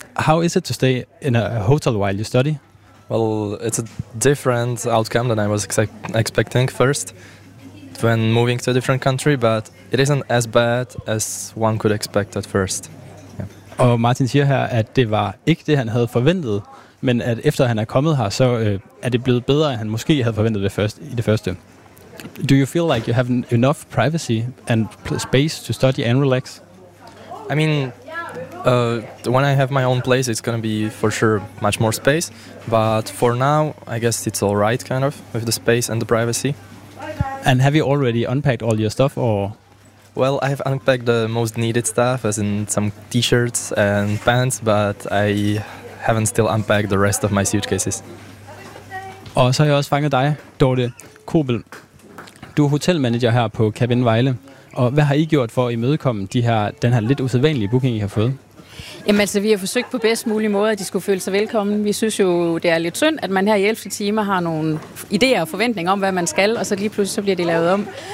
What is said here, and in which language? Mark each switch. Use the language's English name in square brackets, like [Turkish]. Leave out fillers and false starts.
[English] How is it to stay in a hotel while you study? Well, it's a different outcome than I was expecting first when moving to a different country, but it isn't as bad as one could expect at first. [Danish] Og Martin siger her, at det var ikke det, han havde forventet, men at efter han er kommet her, så er det blevet bedre, end han måske havde forventet i det første. [English] Do you feel like you have enough privacy and space to study and relax? I mean, when I have my own place, it's gonna be for sure much more space, but for now, I guess it's all right, kind of, with the space and the privacy. And have you already unpacked all your stuff, or...? Well, I have unpacked the most needed stuff, as in some t-shirts and pants, but I haven't still unpacked the rest of my suitcases. [Danish] Og så har jeg også fanget dig, Dorte Kobel. Du er hotelmanager her på Cabine Vejle. Og hvad har I gjort for at imødekomme den her lidt usædvanlige booking, I har fået? Jamen altså, vi har forsøgt på bedst mulig måde, at de skulle føle sig velkommen. Vi synes jo, det er lidt synd, at man her i 11 timer har nogle idéer og forventninger om, hvad man skal, og så lige pludselig så bliver det lavet om.